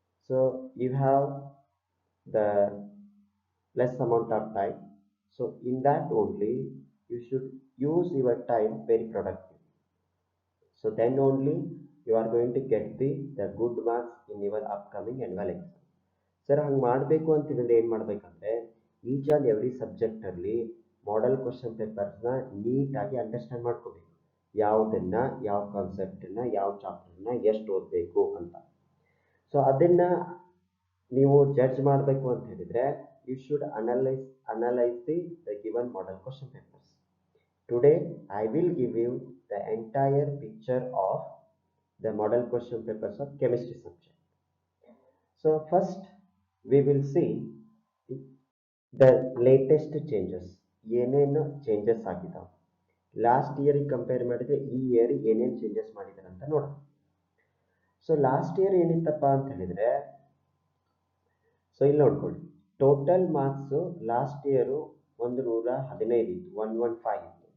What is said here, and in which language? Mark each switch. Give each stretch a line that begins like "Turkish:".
English: So you have the less amount of time. So in that only you should use your time very productive. So then only you are going to get the good marks in your upcoming annual exam.
Kannada: Sir ಹಂಗೆ ಮಾಡಬೇಕು ಅಂತಂದ್ರೆ ಏನು ಮಾಡಬೇಕಂದ್ರೆ each and every ಸಬ್ಜೆಕ್ಟಲ್ಲಿ model question ಪೇಪರ್ಸ್ನ ನೀಟಾಗಿ understand ಮಾಡ್ಕೋಬೇಕು. ಯಾವುದನ್ನು, ಯಾವ ಕಾನ್ಸೆಪ್ಟನ್ನು, ಯಾವ ಚಾಪ್ಟರ್ನ ಎಷ್ಟು ಓದಬೇಕು ಅಂತ. ಸೊ ಅದನ್ನು ನೀವು ಜಡ್ಜ್ ಮಾಡಬೇಕು ಅಂತ ಹೇಳಿದರೆ
English: You should analyse the given model question papers. Today I will give you the entire picture of the model question papers of chemistry subject.
Kannada: So first
English: we will see the latest changes.
Kannada: ಏನೇನು changes ಆಗಿದಾವೆ last ಇಯರಿಗೆ compare ಮಾಡಿದರೆ ಈ year ಏನೇನು changes ಮಾಡಿದ್ದಾರೆ ಅಂತ ನೋಡೋಣ. So last year ಏನಿತ್ತಪ್ಪ ಅಂತ ಹೇಳಿದರೆ, ಸೊ ಇಲ್ಲಿ ನೋಡ್ಕೊಳ್ಳಿ, ಟೋಟಲ್ ಮಾರ್ಕ್ಸು ಲಾಸ್ಟ್ ಇಯರು 115 ಇತ್ತು, 115 ಇತ್ತು.